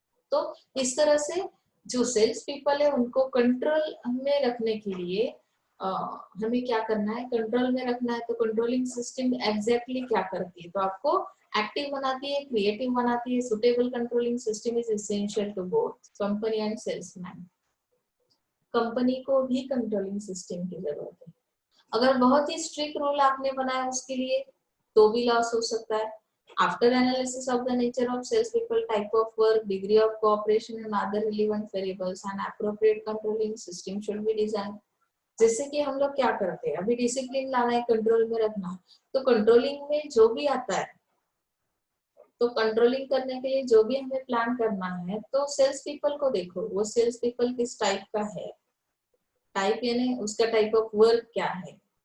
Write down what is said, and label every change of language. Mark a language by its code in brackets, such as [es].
[hi] तो इस तरह से जो सेल्स पीपल है उनको कंट्रोल में रखने के लिए हमें क्या करना है, कंट्रोल में रखना है। तो कंट्रोलिंग सिस्टम एग्जैक्टली क्या करती है, तो आपको एक्टिव बनाती है, क्रिएटिव बनाती है। [en] Suitable controlling system is essential to both company and salesman. [hi] Company को भी कंट्रोलिंग सिस्टम की जरूरत है। अगर बहुत ही स्ट्रिक्ट रूल आपने बनाया उसके लिए तो भी लॉस हो सकता है। [en] After analysis of the nature of salespeople, type of work, degree of cooperation and other relevant variables, an appropriate controlling system should be designed. [hi] जैसे कि हम लोग क्या करते हैं, अभी डिसिप्लिन लाना है, कंट्रोल में रखना है, तो कंट्रोलिंग में जो भी आता है, तो कंट्रोलिंग करने के लिए जो भी हमें प्लान करना है, तो सेल्स पीपल को देखो, वो सेल्स पीपल किस टाइप का है, टाइप यानी उसका टाइप ऑफ वर्क क्या है,